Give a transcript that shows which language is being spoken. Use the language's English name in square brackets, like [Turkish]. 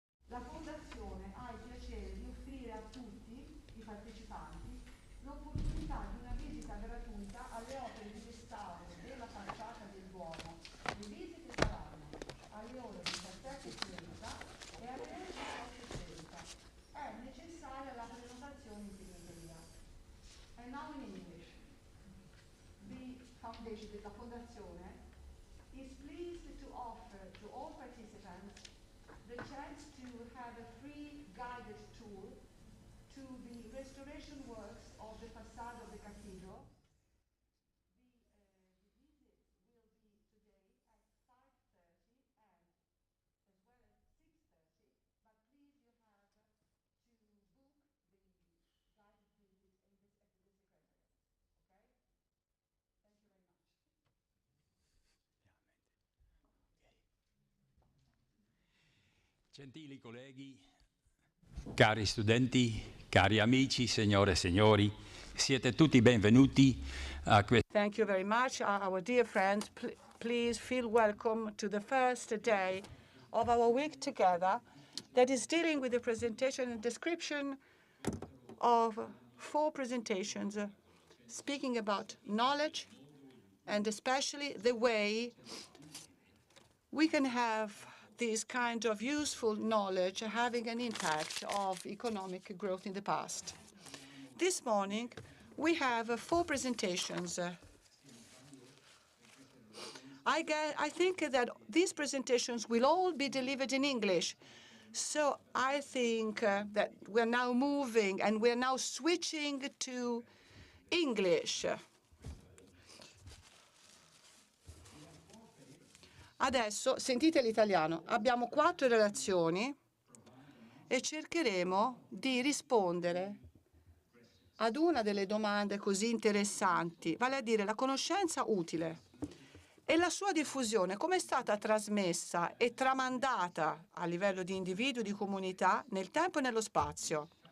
[Italian] La Fondazione ha il piacere di offrire a tutti i partecipanti l'opportunità di una visita gratuita alle opere di restauro della facciata del Duomo. Le visite saranno alle ore 17:30 e alle ore 18:30. È necessaria la prenotazione in segreteria. [English] And now in English. The foundation, [Italian] la Fondazione, [English] is pleased to offer to all participants the chance to have a free guided tour to the restoration works of the facade of the cathedral. The visit will be today at 5:30 and as well as 6:30, but please you have to book the guided visit at the secretariat. Okay? Thank you very much. [Italian] Gentili colleghi, cari studenti, cari amici, signore e signori, siete tutti benvenuti a questo. [English] Thank you very much, our dear friends. Please feel welcome to the first day of our week together that is dealing with the presentation and description of 4 presentations speaking about knowledge and especially the way we can have this kind of useful knowledge having an impact of economic growth in the past. This morning, we have 4 presentations. I think that these presentations will all be delivered in English. So I think that we're now moving and we're now switching to English. [Italian] Adesso sentite l'italiano. Abbiamo 4 relazioni e cercheremo di rispondere ad una delle domande così interessanti, vale a dire la conoscenza utile e la sua diffusione, come è stata trasmessa e tramandata a livello di individuo e di comunità nel tempo e nello spazio.